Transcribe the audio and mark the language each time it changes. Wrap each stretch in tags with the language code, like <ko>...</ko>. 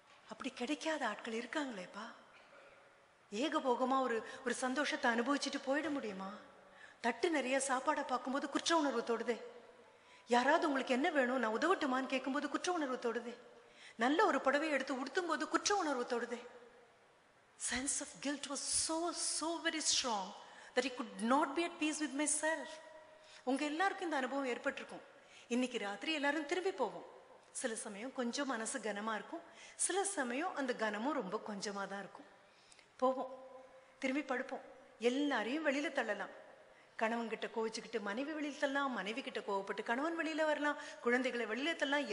<ta>அப்படி கிடைக்காத ஆட்கள் இருக்காங்களேப்பா. ஏகபோகமா ஒரு சந்தோஷத்தை அனுபவிச்சுட்டு போயிட முடியுமா? தட்டு நிறைய சாப்பாடை பார்க்கும்போது குற்ற உணர்வு தொடுதே. யாராவது உங்களுக்கு என்ன வேணும், நான் உதவட்டுமான்னு கேட்கும்போது குற்ற உணர்வு தொடுதே. நல்ல ஒரு புடவை எடுத்து உடுத்தும் போது குற்ற உணர்வு தொடுதே.</ta> <en>Sense of guilt was so very strong that he could not be at peace with myself.</en> <ta>உங்க எல்லாருக்கும் இந்த அனுபவம் ஏற்பட்டிருக்கும். இன்னைக்கு ராத்திரி எல்லாரும் திரும்பி போவோம். சில சமயம் கொஞ்சம் மனசு கனமா இருக்கும், சில சமயம் அந்த கனமும் ரொம்ப கொஞ்சமா தான் இருக்கும். போவோம், திரும்பி படுப்போம், எல்லாரையும் வெளியில தள்ளலாம். கணவன் கிட்ட கோவிச்சுக்கிட்டு மனைவி வெளியில் தள்ளலாம், மனைவி கிட்ட கோவப்பட்டு கணவன் வெளியில வரலாம், குழந்தைகளை வெளியில தள்ளலாம்.</ta>